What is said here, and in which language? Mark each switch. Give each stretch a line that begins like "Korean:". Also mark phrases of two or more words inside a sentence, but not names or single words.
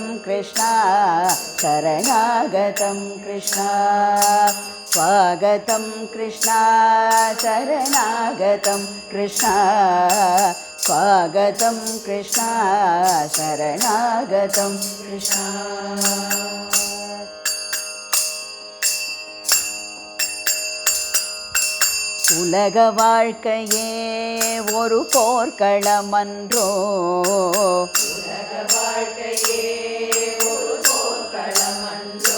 Sanskrit: कृष्णा शरणागतं कृष्णा स्वागतं कृष्णा शरणागतं कृष्णा स्वागतं कृष्णा शरणागतं कृष्णा
Tamil: உலக வாழ்க்கையே ஒரு போர்க்களமன்றோ உலக வாழ்க்கையே ஒரு போர்க்களமன்றோ